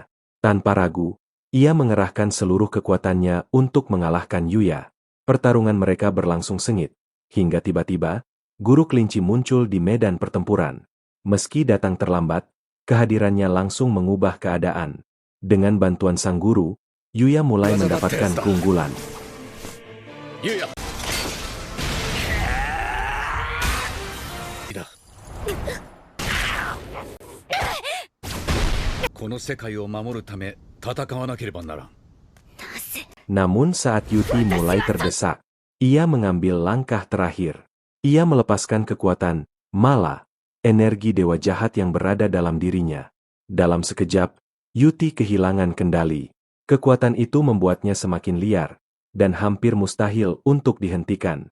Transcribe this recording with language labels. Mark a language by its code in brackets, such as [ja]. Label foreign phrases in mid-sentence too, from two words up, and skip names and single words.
[id] Tanpa ragu, ia mengerahkan seluruh kekuatannya untuk mengalahkan Yuya. Pertarungan mereka berlangsung sengit, hingga tiba-tiba, guru kelinci muncul di medan pertempuran. Meski datang terlambat, kehadirannya langsung mengubah keadaan. Dengan bantuan sang guru, Yuya mulai mendapatkan keunggulan. Yuya! [ja] この世界を守るため戦わなければならん。 [id] Namun saat Yuti mulai terdesak, ia mengambil langkah terakhir. Ia melepaskan kekuatan Mala, energi dewa jahat yang berada dalam dirinya. Dalam sekejap, Yuti kehilangan kendali. Kekuatan itu membuatnya semakin liar, dan hampir mustahil untuk dihentikan.